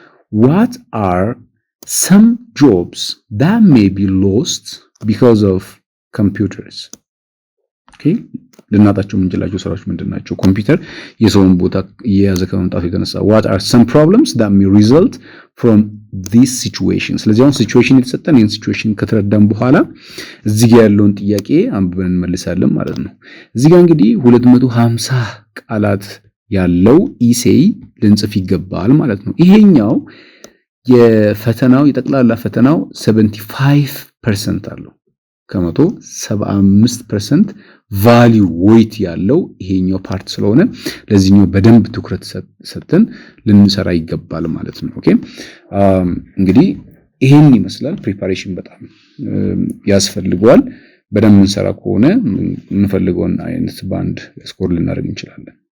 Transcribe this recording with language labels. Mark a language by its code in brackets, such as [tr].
[en] What are some jobs that may be lost because of computers? [am] Okay ልናጣቸው የምንችላቸው ስራዎች ምንድናቸው? ኮምፒውተር የሰውን ቦታ እየያዘ ከመምጣቱ የተነሳ [en] what are some problems that may result from this situation? [am] ስለዚህ አሁን ሲቹዌሽን የተሰጠን ይሄን ሲቹዌሽን ከተረዳን በኋላ እዚህ ጋር ያለውን ጥያቄ አንብበን እንመልሳለን ማለት ነው። እዚህ ጋር እንግዲህ 250 ቃላት ያለው ኢሴይ ልንጽፍ ይገባል ማለት ነው። ይሄኛው የፈተናው የጠቅላላ ፈተናው 75% አለው ከመቶ 75% ቫልዩ ዌይት ያለው ይሄኛው ፓርት ስለሆነ ለዚህኛው በደንብ ትኩረት ሰጥተን ልንሰራ ይገባል ማለት ነው። ኦኬ እንግዲህ ይሄን ይመስላል። ፕሪፓሬሽን በጣም ያስፈልገዋል። በደንብ እንሰራ ከሆነ የምንፈልገውን አይነት ባንድ ስኮር ልናደርግ እንችላለን።